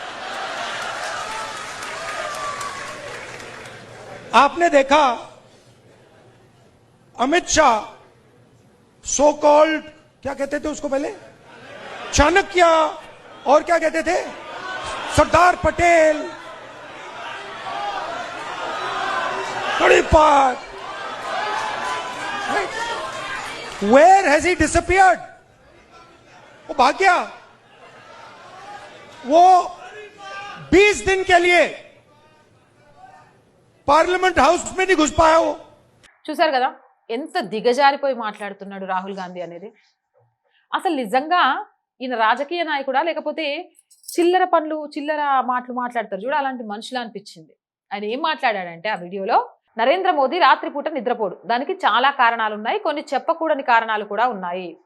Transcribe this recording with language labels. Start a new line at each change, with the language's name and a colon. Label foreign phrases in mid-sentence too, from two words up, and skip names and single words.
Hindi: आपने देखा अमित शाह
English: so called
Hindi: क्या कहते थे उसको पहले, चाणक्य, और क्या कहते थे, सरदार पटेल, तड़ीपार।
English: Where has he disappeared?
Hindi: वो भाग गया। वो 20 दिन के लिए
English: parliament house
Hindi: में नहीं घुस पाया वो।
Telugu: చూసారు కదా ఎంత దిగజారిపోయి మాట్లాడుతున్నాడు రాహుల్ గాంధీ అనేది. అసలు నిజంగా ఈయన రాజకీయ నాయకుడా లేకపోతే చిల్లర పనులు చిల్లర మాటలు మాట్లాడతారు చూడ, అలాంటి మనుషులు అనిపించింది. ఆయన ఏం మాట్లాడాడంటే ఆ వీడియోలో, నరేంద్ర మోదీ రాత్రిపూట నిద్రపోడు, దానికి చాలా కారణాలు ఉన్నాయి, కొన్ని చెప్పకూడని కారణాలు కూడా ఉన్నాయి.